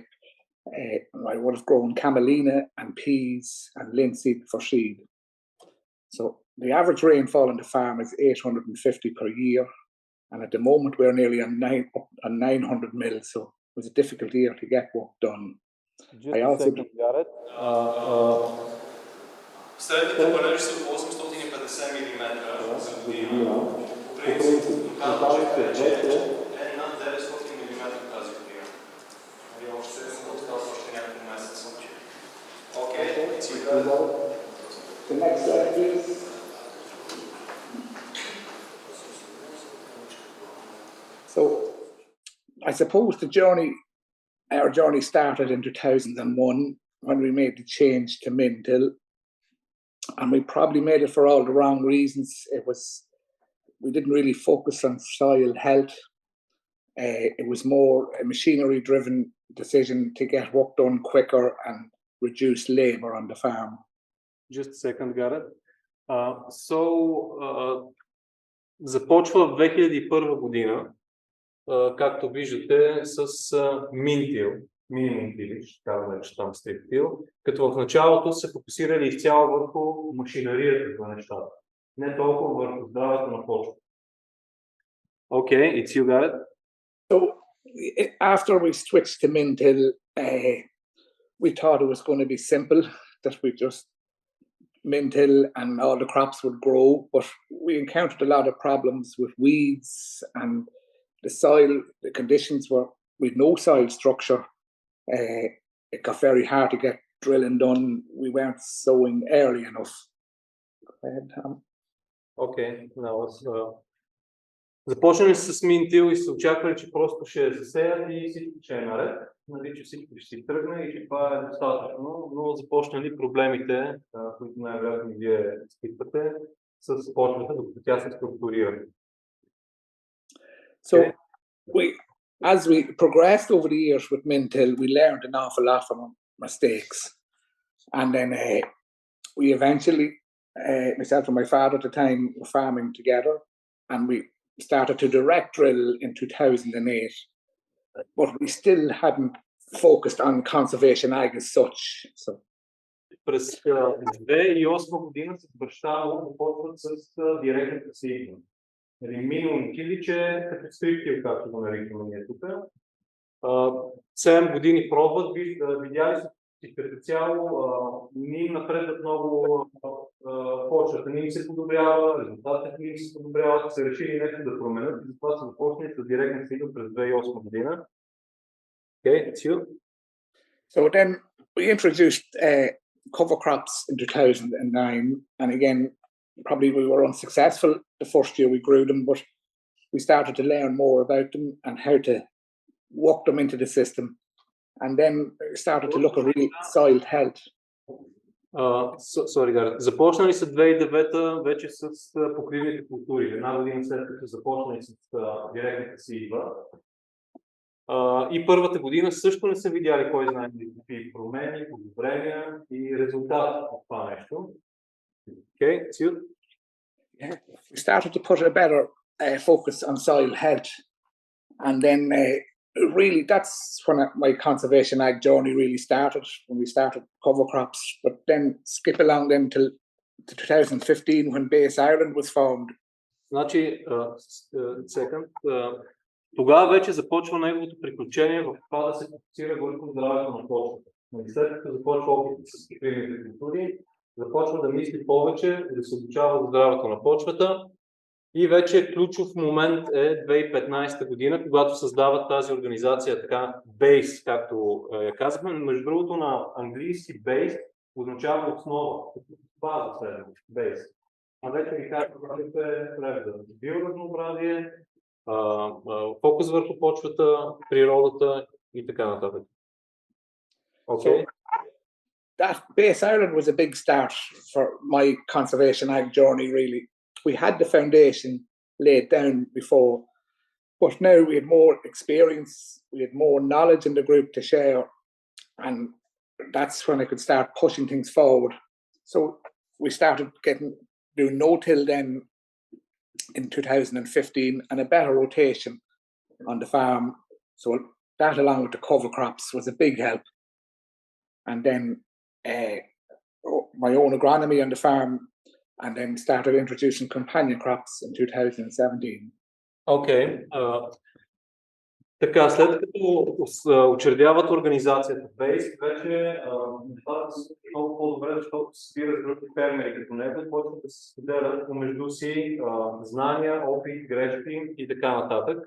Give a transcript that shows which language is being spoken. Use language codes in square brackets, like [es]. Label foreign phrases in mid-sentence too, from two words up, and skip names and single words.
[en] I would have grown camelina and peas and linseed for seed. So the average rainfall on the farm is 850 per year, and at the moment we're nearly on 900 mils, so it was a difficult year to get work done. I also got it. [bg] Средните палежи са около 850 мм за година. По принцип, локалната вече е над 900 мм тази година. Още още няколко месеца. Окей, [en] the next slide, please. So, I suppose our journey started in 2001 when we made the change to Mintil, and we probably made it for all the wrong reasons. We didn't really focus on soil health. It was more a machinery-driven decision to get work done quicker and reduce labor on the farm. Just a second, Gareth. [bg] Започва в 2001 година, както виждате, с Минтил, [en] minimum tillage, [bg] казваме, че там стриктил, като в началото се фокусирали изцяло върху машинарията на нещата, не толкова върху здравето на почвата. [en] Okay, it's you, Gareth. So, after we switched to Mintil, we thought it was going to be simple, that we just Mintil and all the crops would grow, but we encountered a lot of problems with weeds and the soil. The conditions were with no soil structure. It got very hard to get drilling done. We weren't sowing early enough. Go ahead, Tom. Okay, now [bg] започнали с Минтил и се очаквали, че просто ще засеят и всичко ще е наред, нали, че всичко ще си тръгне и че това е достатъчно, но започнали проблемите, които най-вероятно вие изпитвате с почвата, докато тя се структурира. [en] So, as we progressed over the years with Mintil, we learned an awful lot from mistakes. And then we eventually, myself and my father at the time, were farming together, and we started to direct drill in 2008, but we still hadn't focused on conservation ag as such. So. [bg] През 2008 година с баща му започват с директната сеитба. Минимум киличе, като стриктил, както го наричаме ние тук. 7 години пробват, видяли се, че като цяло не им напредват много почвата, не им се подобрява, резултатите не им се подобряват, се решили нещо да променят и затова са започнали с директна сеитба през 2008 година. [en] Okay, it's you. So then we introduced cover crops in 2009, and again, probably we were unsuccessful the first year we grew them, but we started to learn more about them and how to work them into the system, and then started to look at real soil health. Sorry, [bg] Гарет. Започнали са 2009 вече с покривните култури. Една година след като започнали с директната сеитба. И първата година също не са видяли кой знае какви промени, подобрения и резултати от това нещо. [en] Okay, it's you. Yeah, we started to put a better focus on soil health, and then really that's when my conservation ag journey really started, when we started cover crops, but then skip along then till 2015 when Base Ireland was formed. [bg] Значи, second, тогава вече започва неговото приключение в това да се фокусира върху здравето на почвата. След като започва опит с покривните култури, започва да мисли повече, да се обучава за здравето на почвата. И вече ключов момент е 2015 година, когато създават тази организация, така BASE, както я казахме. Между другото, на английски BASE означава основа, база следно, BASE. А вече ви кажа, когато е преведа. Биоразнообразие, фокус върху почвата, природата и така нататък. [en] Okay. So that Base Ireland was a big start for my conservation ag journey, really. We had the foundation laid down before, but now we had more experience, we had more knowledge in the group to share, and that's when I could start pushing things forward. So we started doing no-till then in 2015, and a better rotation on the farm. So that, along with the cover crops, was a big help. And then my own agronomy on the farm, and then started introducing companion crops in 2017. Okay. [bg] Така, след като учредяват организацията BASE, вече нещата са много по-добре, защото се събират групи фермери като него и почват да се споделят помежду си знания, опит, грешки и така нататък.